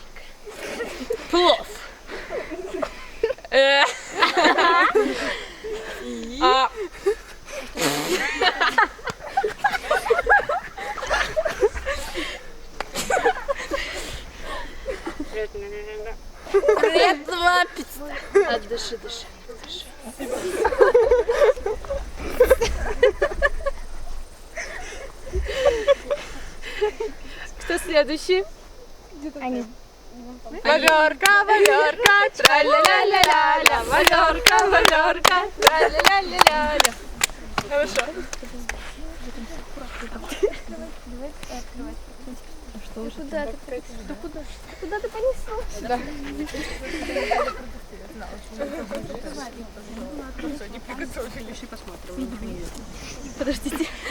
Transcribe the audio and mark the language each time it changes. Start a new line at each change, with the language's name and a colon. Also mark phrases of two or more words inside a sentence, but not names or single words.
Russian: плов. А, Приятного аппетита. Дыши. Кто следующий? Они. Валерка, Валерка, тра-ля-ля-ля-ля-ля, Валерка, Валерка, тра-ля-ля-ля-ля-ля. Хорошо. Куда ты понесла? Подождите.